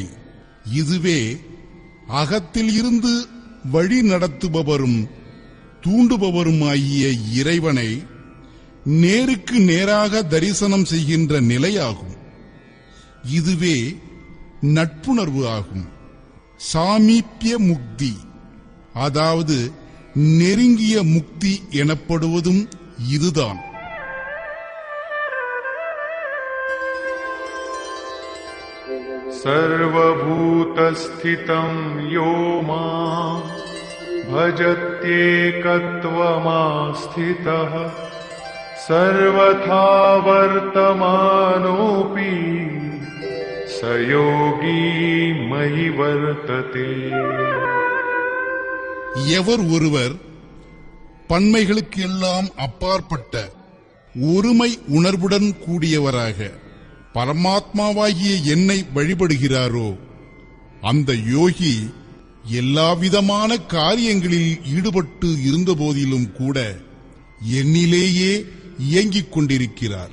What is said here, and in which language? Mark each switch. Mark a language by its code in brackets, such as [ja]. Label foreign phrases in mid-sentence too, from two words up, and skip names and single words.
[ta] இதுவே அகத்தில் இருந்து வழி நடத்துபவரும் தூண்டுபவருமாகிய இறைவனை நேருக்கு நேராக தரிசனம் செய்கின்ற நிலையாகும். இதுவே நட்புணர்வு ஆகும். சாமீப்ய முக்தி, அதாவது நெருங்கிய முக்தி எனப்படுவதும் இதுதான். [sa] सर्वभूतस्थितं यो मां भजत्येकत्वमास्थितः सर्वथा वर्तमानोऽपि स योगी मयि वर्तते. [ta] எவர் ஒருவர் பன்மைகளுக்கு எல்லாம் அப்பாற்பட்ட ஒருமை உணர்வுடன் கூடியவராக பரமாத்மாவாகிய என்னை வழிபடுகிறாரோ, அந்த யோகி எல்லாவிதமான காரியங்களில் ஈடுபட்டு இருந்தபோதிலும் கூட என்னிலேயே இயங்கிக் கொண்டிருக்கிறார்.